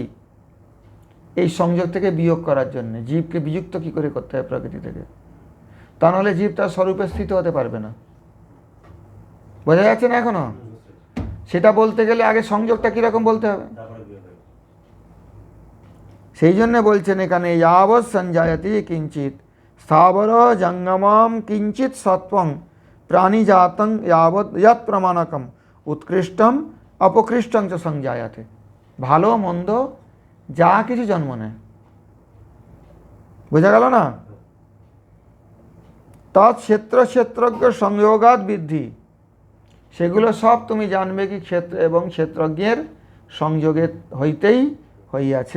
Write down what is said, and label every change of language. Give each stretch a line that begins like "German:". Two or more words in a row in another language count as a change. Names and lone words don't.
Bangla: এই সংযোগ থেকে বিয়োগ করার জন্য, জীবকে বিযুক্ত কী করে করতে হয় প্রকৃতি থেকে, তা নাহলে জীব তার স্বরূপে স্থিত হতে পারবে না। বোঝা যাচ্ছে না এখনো? সেটা বলতে গেলে আগে সংযোগটা কীরকম বলতে হবে। সেই জন্য বলছেন এখানে
Sanskrit: यावत् संजायते किंचित स्थावर जंगमम किंचित सत्वं प्राणिजातं यावत् यत् प्रमाणकम उत्कृष्टम अपकृष्टं च संजायते।
Bangla: ভালো মন্দ যা কিছু জন্ম নেয়, বোঝা গেল না?
Sanskrit: তৎ ক্ষেত্র ক্ষেত্রজ্ঞ সংযোগাৎ বৃদ্ধি,
Bangla: সেগুলো সব তুমি জানবে কি ক্ষেত্র এবং ক্ষেত্রজ্ঞের সংযোগে হইতেই হইয়াছে।